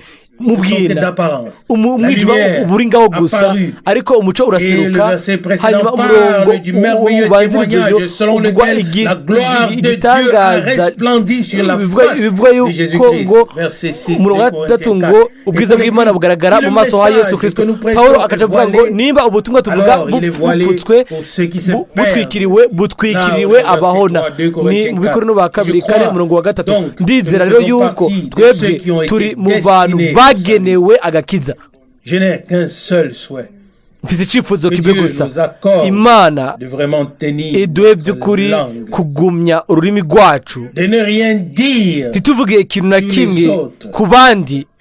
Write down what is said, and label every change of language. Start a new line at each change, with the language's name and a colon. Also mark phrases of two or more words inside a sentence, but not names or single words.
Rundi: mubwira umwijima uba uri ngaho gusa ariko umuco uraseruka. hanyuma umurongo ubanziriza uvugwa igitangaza bivuga yuko ngo umurongo wa gatatu ngo ubwiza bw'imana bugaragara mu maso ha Yesu Kristo. Pawulo akaca avuga ngo nimba ubutumwa tuvuga bupfutswe butwikiriwe abahona. ni mu Bikorino ba kabiri kane umurongo wa gatatu. ndizera rero yuko twebwe turi mu bantu bagenewe agakiza. mfise icyifuzo kimwe gusa, imana iduhe by'ukuri kugumya ururimi rwacu, ntituvuge ikintu na kimwe ku bandi.